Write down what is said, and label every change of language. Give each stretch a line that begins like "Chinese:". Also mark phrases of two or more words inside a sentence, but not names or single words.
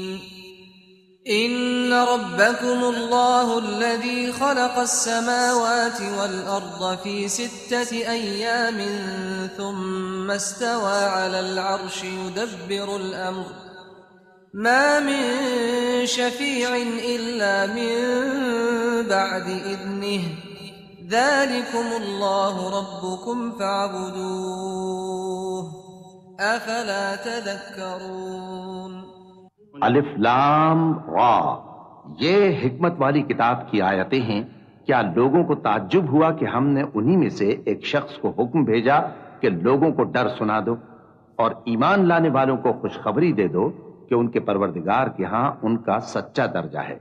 Arabic: إن ربكم الله الذي خلق السماوات والأرض في ستة أيام ثم استوى على العرش يدبر الأمر ما من شفيع إلا من بعد إذنه ذلكم الله ربكم فاعبدوه أفلا تذكرون. الر,
Urdu: یہ حکمت والی کتاب کی آیتیں ہیں. کیا لوگوں کو تعجب ہوا کہ ہم نے انہیں میں سے ایک شخص کو حکم بھیجا کہ لوگوں کو ڈر سنا دو اور ایمان لانے والوں کو خوشخبری دے دو کہ ان کے پروردگار کے یہاں ان کا سچا درجہ ہے.